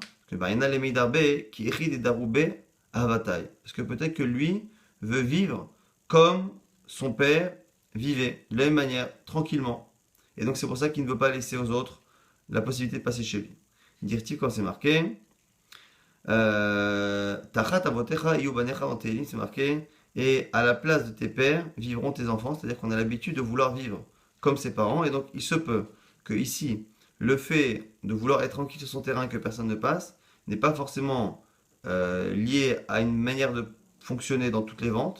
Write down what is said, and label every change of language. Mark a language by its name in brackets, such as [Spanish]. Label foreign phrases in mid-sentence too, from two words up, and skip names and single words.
[French] Parce que peut-être que lui veut vivre comme son père vivait, de la même manière, tranquillement. Et donc c'est pour ça qu'il ne veut pas laisser aux autres la possibilité de passer chez lui. Dire-t-il quand c'est marqué [Hebrew] תחת אבותיך יהיו בניך [French] en Tehillim, c'est marqué, et à la place de tes pères vivront tes enfants, c'est-à-dire qu'on a l'habitude de vouloir vivre comme ses parents, et donc il se peut que ici, le fait de vouloir être tranquille sur son terrain et que personne ne passe n'est pas forcément lié à une manière de fonctionner dans toutes les ventes.